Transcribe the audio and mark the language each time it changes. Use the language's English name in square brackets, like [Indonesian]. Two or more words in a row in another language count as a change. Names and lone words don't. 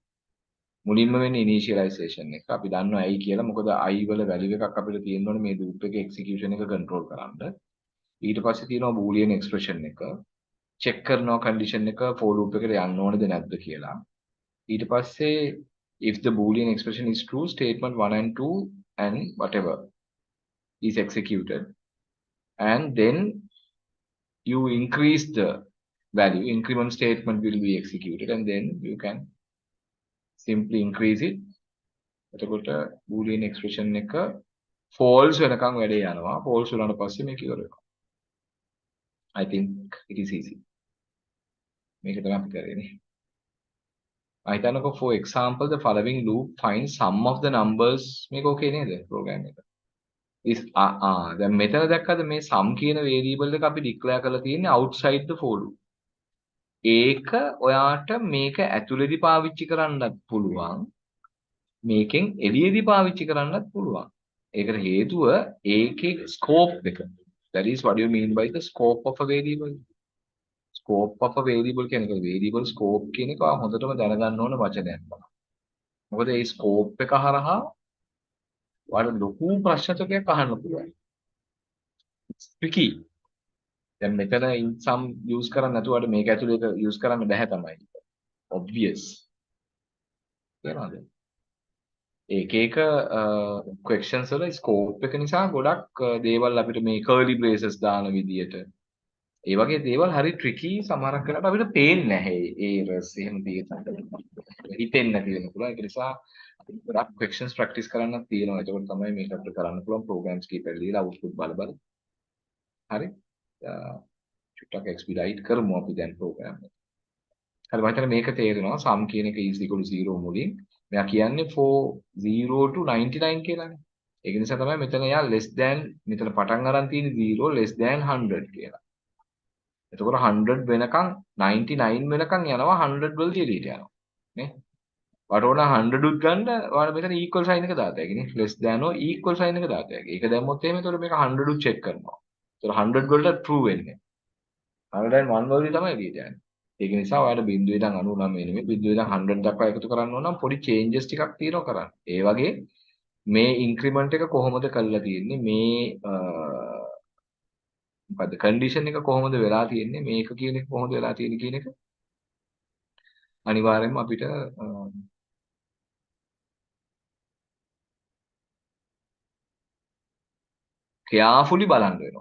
[Sinhala] මුලින්ම වෙන්නේ initialization එක. අපි දන්නවා ඇයි කියලා. මොකද i වල value එකක් අපිට තියෙන්න ඕනේ මේ loop එකේ execution එක control කරන්න. ඊට පස්සේ තියෙනවා [English] boolean expression [Sinhala] එක. check කරනවා condition එක [English] for loop [Sinhala] එකට යන්න ඕනේද නැද්ද කියලා. [English] ඊට පස්සේ if the boolean expression is true, statement 1 and 2 and whatever is executed, and then you increase the value, increment statement will be executed, and then you can simply increase it. [Sinhala] එතකොට [English] boolean expression [Sinhala] එක false වෙනකන් වැඩේ යනවා. false වුණාට පස්සේ මේක ඉවර වෙනවා. [English] I think it is easy. [Sinhala] මේක තමයි අපි කරන්නේ. [English] for example, the following loop finds sum of the numbers. [Sinhala] මේක okay නේද program එක? is දැන් මෙතන දැක්කද මේ sum කියන variable එක අපි declare කරලා තියෙන්නේ [English] outside the for loop. [Sinhala] ඒක ඔයාට මේක ඇතුළේදී පාවිච්චි කරන්නත් පුළුවන්. මේකෙන් එළියේදී පාවිච්චි කරන්නත් පුළුවන්. ඒකට හේතුව ඒකේ scope එක. [English] That is what you mean by the scope of a variable. Scope of a variable [Sinhala] කියන්නේ [English] variable scope [Sinhala] කියන එක හොඳටම දැනගන්න ඕන වචනයක් තමයි. මොකද මේ scope එක හරහා ඔයාලට ලොකු ප්‍රශ්න ටිකක් අහන්න පුළුවන්. tricky. දැන් මෙතන [English] in sum use [Sinhala] කරන්නේ නැතුවට මේක ඇතුලේ ඒක use කරන්න බෑ තමයි. obvious. තේරෙනවද? එක එක questions වල scope එක නිසා ගොඩක් දේවල් අපිට මේ [English] curly braces [Sinhala] දාන විදියට ඒ වගේ දේවල් හරි tricky සමහරක් වෙලාවට අපිට පේන්නේ නැහැ ඒ errors එහෙම තියෙනකොට හිතෙන්නේ නැති වෙන පුළුවන් ඒක නිසා අපිට ගොඩක් [English] questions practice [Sinhala] කරන්නත් තියෙනවා ඒකෝට තමයි මේක අපිට කරන්න පුළුවන් programs කීපයක් දීලා output බල බල හරි චුට්ටක් expedite කරමු අපි දැන් program එක හරි මම හිතන්නේ මේක තේරෙනවා sum කියන එක [English] is equal to 0 [Sinhala] මුලින් මෙයා කියන්නේ [English] for 0 to 99 [Sinhala] කියලානේ ඒක නිසා තමයි මෙතන යා [English] less than [Sinhala] මෙතන පටන් අරන් තියෙන්නේ [English] 0 less than 100 [Sinhala] කියලා එතකොට 100 වෙනකන් 99 වෙනකන් යනවා 100 වලදී එළියට යනවා නේ වලට ඕන 100 උත් ගන්න ඔයාලා මෙතන [English] equal sign [Sinhala] එක දාත හැකිනේ [English] less than or equal sign [Sinhala] එක දාත හැකි. ඒක දැම්මොත් එහෙම එතකොට මේක 100 උත් check කරනවා. එතකොට 100 වලට true වෙන්නේ. 101 වලදී තමයි එළියට යන්නේ. ඒක නිසා ඔයාලා බිංදුවේ ඉඳන් 99 නෙමෙයි බිංදුවේ ඉඳන් 100 දක්වා එකතු කරන්න ඕන නම් පොඩි changes ටිකක් තියෙනවා කරන්න. ඒ වගේ මේ increment එක කොහොමද කරලා තියෙන්නේ මේ මොකද්ද condition එක කොහොමද වෙලා තියෙන්නේ මේක කියන එක කොහොමද වෙලා තියෙන්නේ කියන එක අනිවාර්යයෙන්ම අපිට carefully බලන්න වෙනවා.